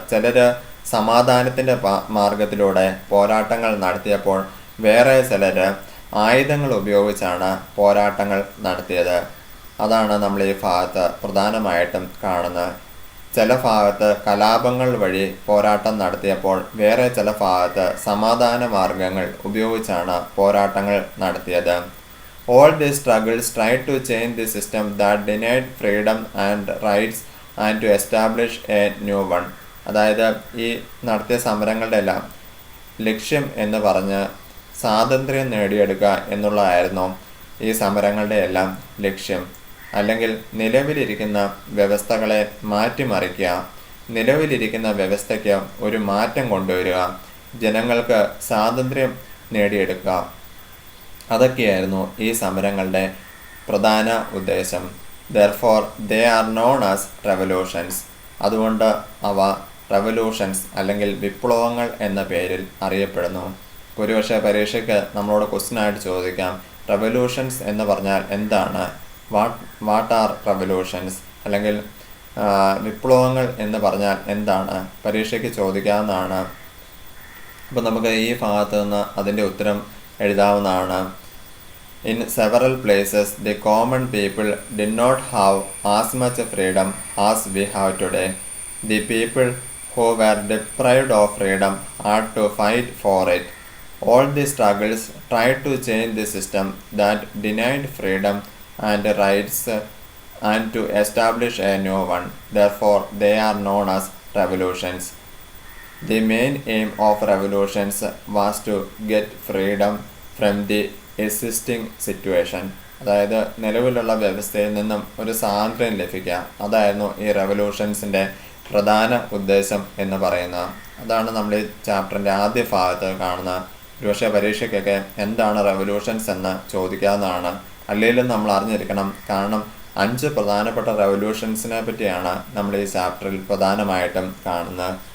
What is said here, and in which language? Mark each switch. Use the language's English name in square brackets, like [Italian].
[Malayalam] ചിലർ സമാധാനത്തിൻ്റെ മാർഗത്തിലൂടെ പോരാട്ടങ്ങൾ നടത്തിയപ്പോൾ വേറെ ചിലർ ആയുധങ്ങൾ ഉപയോഗിച്ചാണ് പോരാട്ടങ്ങൾ നടത്തിയത്. അതാണ് നമ്മൾ ഈ ഭാഗത്ത് പ്രധാനമായിട്ടും കാണുന്നത്. ചില ഭാഗത്ത് കലാപങ്ങൾ വഴി പോരാട്ടം നടത്തിയപ്പോൾ വേറെ ചില ഭാഗത്ത് സമാധാന മാർഗങ്ങൾ ഉപയോഗിച്ചാണ് പോരാട്ടങ്ങൾ നടത്തിയത്. [English] All these struggles tried to change the system that denied freedom and rights and to establish a new one. [Malayalam] അതായത് ഈ നടത്തിയ സമരങ്ങളുടെ എല്ലാം ലക്ഷ്യം എന്ന് പറഞ്ഞ് സ്വാതന്ത്ര്യം നേടിയെടുക്കുക എന്നുള്ളതായിരുന്നു ഈ സമരങ്ങളുടെ എല്ലാം ലക്ഷ്യം. അല്ലെങ്കിൽ നിലവിലിരിക്കുന്ന വ്യവസ്ഥകളെ മാറ്റിമറിക്കുക, നിലവിലിരിക്കുന്ന വ്യവസ്ഥയ്ക്ക് ഒരു മാറ്റം കൊണ്ടുവരിക, ജനങ്ങൾക്ക് സ്വാതന്ത്ര്യം നേടിയെടുക്കുക. അതൊക്കെയായിരുന്നു ഈ സമരങ്ങളുടെ പ്രധാന ഉദ്ദേശം. [English] Therefore they are known as revolutions. [Malayalam] അതുകൊണ്ട് അവ റെവല്യൂഷൻസ് അല്ലെങ്കിൽ വിപ്ലവങ്ങൾ എന്ന പേരിൽ അറിയപ്പെടുന്നു. ഒരുപക്ഷെ പരീക്ഷയ്ക്ക് നമ്മളോട് ക്വസ്റ്റ്യനായിട്ട് ചോദിക്കാം, റെവല്യൂഷൻസ് എന്ന് പറഞ്ഞാൽ എന്താണ്, [English] what are revolutions, [Malayalam] അല്ലെങ്കിൽ വിപ്ലവങ്ങൾ എന്ന് പറഞ്ഞാൽ എന്താണ്, പരീക്ഷയ്ക്ക് ചോദിക്കാവുന്നതാണ്. അപ്പോൾ നമുക്ക് ഈ ഭാഗത്ത് നിന്ന് അതിൻ്റെ ഉത്തരം എഴുതാവുന്നതാണ്. [English] In several places, the common people did not have as much freedom as we have today. The people who were deprived of freedom had to fight for it. All the struggles tried to change the system that denied freedom and rights and to establish a new one. Therefore, they are known as revolutions. The main aim of revolutions was to get freedom from the existing situation. [Malayalam] അതായത് നിലവിലുള്ള വ്യവസ്ഥയിൽ നിന്നും ഒരു സ്വാതന്ത്ര്യം ലഭിക്കുക. അതായിരുന്നു ഈ റെവല്യൂഷൻസിൻ്റെ പ്രധാന ഉദ്ദേശം എന്ന് പറയുന്നത്. അതാണ് നമ്മൾ ഈ ചാപ്റ്ററിൻ്റെ ആദ്യ ഭാഗത്ത് കാണുന്നത്. ഒരുപക്ഷെ പരീക്ഷയ്ക്കൊക്കെ എന്താണ് റെവല്യൂഷൻസ് എന്ന് ചോദിക്കാവുന്നതാണ്. അല്ലെങ്കിലും നമ്മൾ അറിഞ്ഞിരിക്കണം. കാരണം 5 പ്രധാനപ്പെട്ട റെവല്യൂഷൻസിനെ പറ്റിയാണ് നമ്മൾ ഈ ചാപ്റ്ററിൽ പ്രധാനമായിട്ടും കാണുന്നത്.